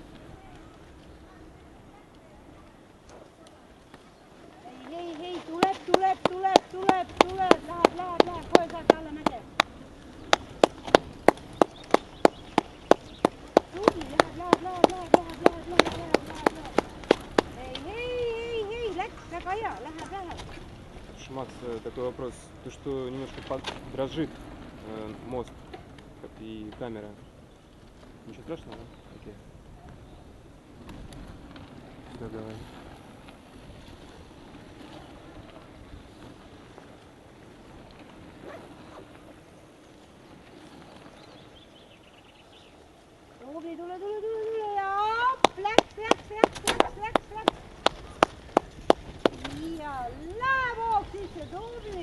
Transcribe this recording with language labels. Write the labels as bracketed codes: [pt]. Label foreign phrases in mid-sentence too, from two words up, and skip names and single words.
[et] Hei, tuleb, läheb, kohe saad alla mäge. Tubli, läheb. Hei, läks, väga hea, läheb. [ru] Макс, такой вопрос. То, что немножко дрожит мост, как и камера. Ничего страшного, да? Окей. Все, давай. [et] Tubli, tule ja läks. Ja läheb hoog sisse, tubli.